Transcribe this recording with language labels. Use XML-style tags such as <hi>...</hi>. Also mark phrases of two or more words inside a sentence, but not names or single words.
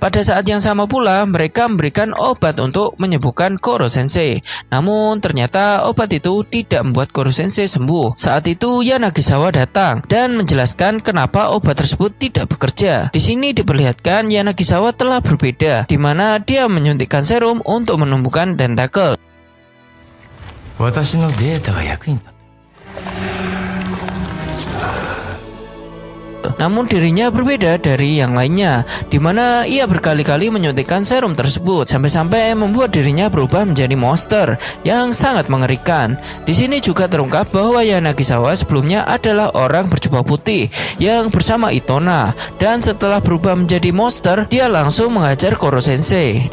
<id>Pada saat yang sama pula, mereka memberikan obat untuk menyembuhkan Koro Sensei. Namun ternyata obat itu tidak membuat Koro Sensei sembuh. Saat itu Yanagisawa datang dan menjelaskan kenapa obat tersebut tidak bekerja. Di sini diperlihatkan Yanagisawa telah berbeda, di mana dia menyuntikkan serum untuk menumbuhkan tentakel.</id> <ja>私のデータが役に立った。</ja> <id>Namun dirinya berbeda dari yang lainnya, di mana ia berkali-kali menyuntikkan serum tersebut sampai-sampai membuat dirinya berubah menjadi monster yang sangat mengerikan. Di sini juga terungkap bahwa Yanagisawa sebelumnya adalah orang berjubah putih yang bersama Itona, dan setelah berubah menjadi monster, dia langsung menghajar Koro Sensei.</id>